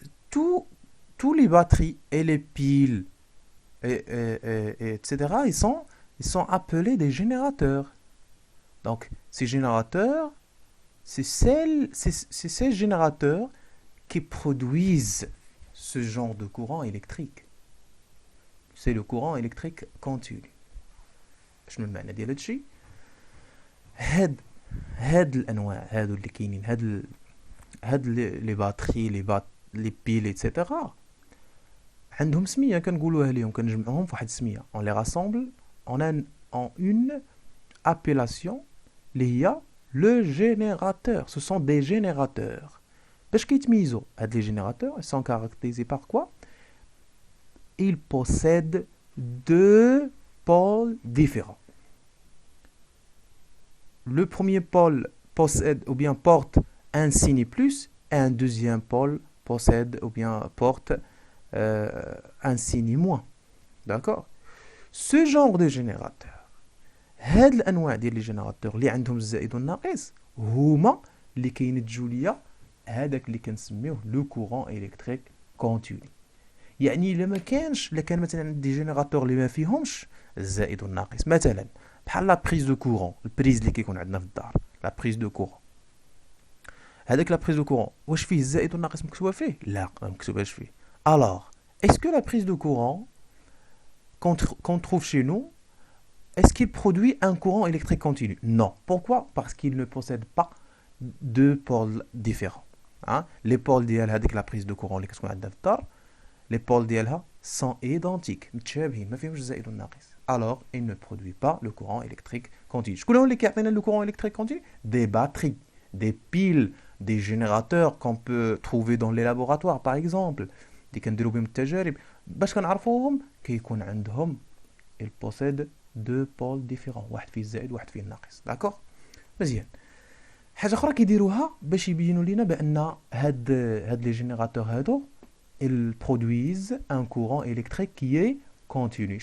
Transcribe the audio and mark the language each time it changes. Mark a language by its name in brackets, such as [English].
[French] Tous les batteries et les piles, etc., ils sont appelés des générateurs. Donc, ces générateurs, c'est ces générateurs qui produisent ce genre de courant électrique. C'est le courant électrique continu. [Arabic] شنو المعنى ديال هادشي؟ هاد الانواع هادو اللي كاينين هاد لي باتري لي بيل ايتترا عندهم سميه كنقولوها ليهم كنجمعوهم فواحد السميه [French] on les rassemble en une appellation [Arabic] اللي هي le générateur. [French] Ce sont des générateurs. [Arabic] باش كيتميزوا هاد لي [French] générateurs ils sont caractérisés par quoi? Ils possèdent deux pôles différents. Le premier pôle possède ou bien porte un signe plus et un deuxième pôle possède ou bien porte un signe moins. D'accord? Ce genre de générateur, [Arabic] هاد الانواع ديال لي جينيراتور اللي عندهم الزائد والناقص هما اللي كينتجوا ليا هذاك اللي كنسميوه لو كورون الكتريك كونتيني. يعني الا ما كانش، الا كان مثلا عندي جينيراتور اللي ما فيهمش الزائد والناقص، مثلا بحال لا بريز دو كورون، البريز اللي كيكون عندنا في الدار، لا بريز دو كورون. هذاك لا بريز دو كورون واش فيه الزائد والناقص مكتوبه فيه؟ لا ما مكتوباش فيه. [French] الوغ اسكو لا بريز دو كورون qu'on trouve chez nous, est-ce qu'il produit un courant électrique continu? Non. Pourquoi? Parce qu'il ne possède pas deux pôles différents. Hein? [Arabic] Les pôles ديال هذيك la prise de courant اللي كتكون عندنا في الدار، les pôles ديالها [French] sont identiques، [Arabic] متشابهين، ما فيهمش الزائد والناقص. [French] Alors, il ne produit pas le courant électrique continu. [Arabic] شكون هو اللي كيعطينا [French] le courant électrique continu? Des batteries, des piles, des générateurs qu'on peut trouver dans les laboratoires par exemple. [Arabic] اللي كنديروا بهم التجارب باش كنعرفوهم كيكون عندهم [French] il possède deux pôles différents، [Arabic] واحد فيه الزائد وواحد فيه الناقص. داكوغ مزيان. حاجه اخرى كيديروها باش يبينوا لنا بان هاد لي جينيراتور هادو [French] ils produisent un courant électrique qui est continu.